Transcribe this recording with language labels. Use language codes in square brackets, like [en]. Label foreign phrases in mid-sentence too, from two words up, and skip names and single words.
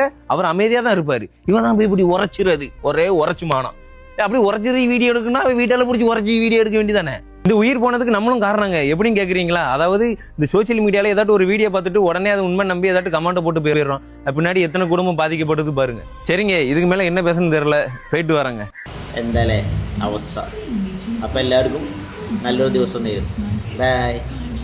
[ta] அவர் அமைதியா தான் இருப்பாரு, இவன் தான் போய் இப்படி உரைச்சிறது, ஒரே உரைச்சுமானம். அப்படி உரைச்சிரு வீடியோ எடுக்கணும்னா வீட்டால பிடிச்சி உரைச்சி வீடியோ எடுக்க வேண்டியதானே. இந்த உயிர் போனதுக்கு நம்மளும் காரணங்க. எப்படின்னு கேக்குறீங்களா? அதாவது இந்த [en] social mediaல [ta] ஏதாட்டும் ஒரு வீடியோ பார்த்துட்டு உடனே அது உண்மை நம்பி ஏதாட்டும் கமெண்ட் போட்டு போயிடுறோம். பின்னாடி எத்தனை குடும்பம் பாதிக்கப்படுது பாருங்க. சரிங்க, இதுக்கு மேல என்ன பேசணும்னு தெரியல, போயிட்டு வரேங்க. [ml] എന്താലേ അവസ്ഥ. അപ്പോൾ എല്ലാവർക്കും നല്ലൊരു ദിവസം നേരുന്നു. ബൈ.